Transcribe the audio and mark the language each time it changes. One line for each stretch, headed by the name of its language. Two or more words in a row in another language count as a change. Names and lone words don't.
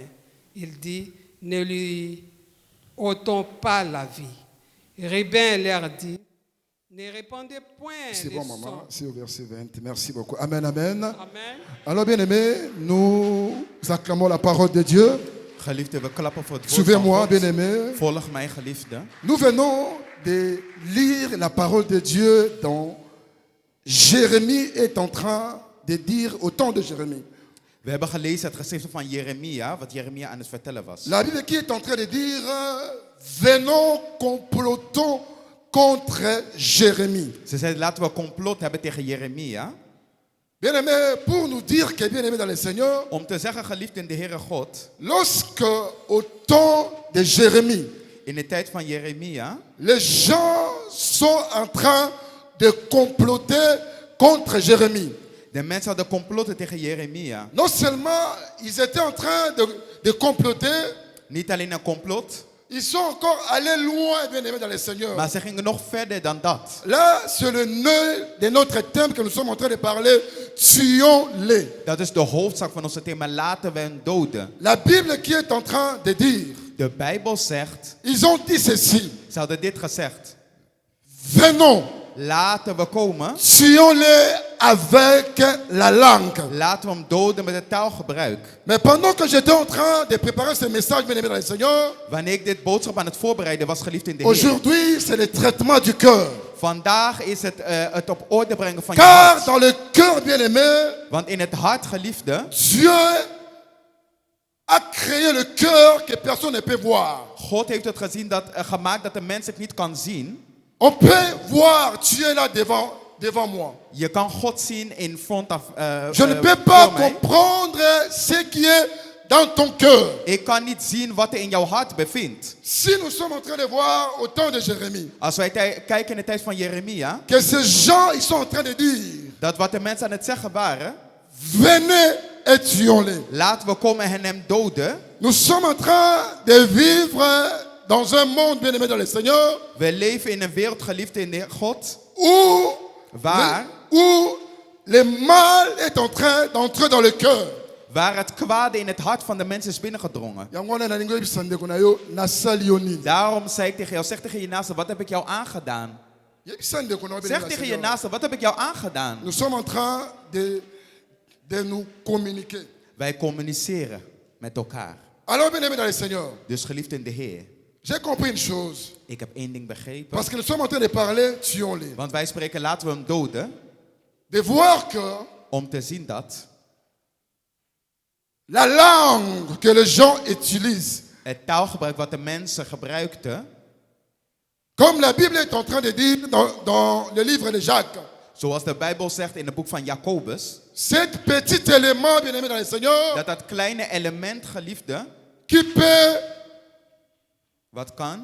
French: Il dit, ne lui ôtons pas la vie. Rubin leur dit, ne répondez point. C'est bon, maman, c'est au verset 20. Merci beaucoup. Amen, amen. Amen. Alors, bien-aimés, nous acclamons la parole de Dieu.
Dutch: Geliefde, we klappen voor het woord van
French: Suivez-moi,
Dutch: God.
French: bien-aimés.
Dutch: Volg mij, geliefde.
French: Nous venons de lire la parole de Dieu dont Jérémie est en train de dire au temps de Jérémie.
Dutch: We hebben gelezen het geschrift van Jeremia, wat Jeremia aan het vertellen was.
French: La Bible qui est en train de dire, venons, complotons contre Jérémie.
Dutch: Ze zei, laten we complot hebben tegen Jeremia.
French: Bien-aimés, pour nous dire que bien-aimés dans le Seigneur,
Dutch: Om te zeggen, geliefd in de Heere God,
French: lorsque au temps de Jérémie,
Dutch: in de tijd van Jeremia,
French: les gens sont en train de comploter contre Jérémie.
Dutch: de mensen hadden complotten tegen Jeremia.
French: Non seulement ils étaient en train de comploter,
Dutch: Niet alleen een complot,
French: ils sont encore allés loin, bien-aimés dans le Seigneur.
Dutch: maar ze gingen nog verder dan dat.
French: Là, c'est le nœud de notre thème que nous sommes en train de parler. Tuons-les.
Dutch: Dat is de hoofdzaak van onze thema, laten we hen doden.
French: La Bible qui est en train de dire,
Dutch: De Bijbel zegt,
French: ils ont dit ceci.
Dutch: ze hadden dit gezegd.
French: Venons,
Dutch: Laten we komen,
French: tuons-les avec la langue.
Dutch: laten we hem doden met het taalgebruik.
French: Mais pendant que j'étais en train de préparer ce message, bien-aimés dans le Seigneur,
Dutch: Wanneer ik dit boodschap aan het voorbereiden was, geliefd in de Heer.
French: aujourd'hui, c'est le traitement du cœur.
Dutch: Vandaag is het op orde brengen van je
French: Car
Dutch: hart.
French: dans le cœur, bien-aimé,
Dutch: Want in het hart, geliefde,
French: Dieu a créé le cœur que personne ne peut voir.
Dutch: God heeft het gemaakt dat de mens het niet kan zien.
French: On peut voir Dieu là devant moi.
Dutch: Je kan God zien
English: in front of
French: Je ne peux pas
Dutch: voor mij.
French: comprendre ce qui est dans ton cœur.
Dutch: Ik kan niet zien wat er in jouw hart bevindt.
French: Si nous sommes en train de voir au temps de Jérémie,
Dutch: Als wij kijken in de tijd van Jeremia,
French: que ces gens, ils sont en train de dire,
Dutch: dat wat de mensen aan het zeggen waren,
French: venez et tuons-les.
Dutch: laten we komen en hem doden.
French: Nous sommes en train de vivre dans un monde bien-aimé dans le Seigneur,
Dutch: We leven in een wereld, geliefde in de God,
French: où
Dutch: waar
French: où le mal est en train d'entrer dans le cœur.
Dutch: Waar het kwade in het hart van de mensen is binnengedrongen.
Lingala: Yango wana nalingi oyebisa ndeko na yo nasali yo nini.
Dutch: Daarom zei ik tegen jou, zeg tegen je naaste, wat heb ik jou aangedaan?
Lingala: Yebisa ndeko na yo
Dutch: Zeg tegen je naaste, wat heb ik jou aangedaan?
French: Nous sommes en train de nous communiquer.
Dutch: Wij communiceren met elkaar.
French: Alors bien aimé dans le Seigneur,
Dutch: Dus geliefd in de Heer,
French: j'ai compris une chose.
Dutch: ik heb één ding begrepen.
French: Parce que nous sommes en train de parler, tuons-les.
Dutch: Want wij spreken, laten we hem doden.
French: De voir que
Dutch: Om te zien dat
French: la langue que les gens utilisent,
Dutch: het taalgebruik wat de mensen gebruikten,
French: comme la Bible est en train de dire dans le livre de Jacques,
Dutch: zoals de Bijbel zegt in het boek van Jacobus,
French: cet petit élément, bien aimé dans le Seigneur,
Dutch: dat kleine element, geliefde,
French: qui
Dutch: wat kan,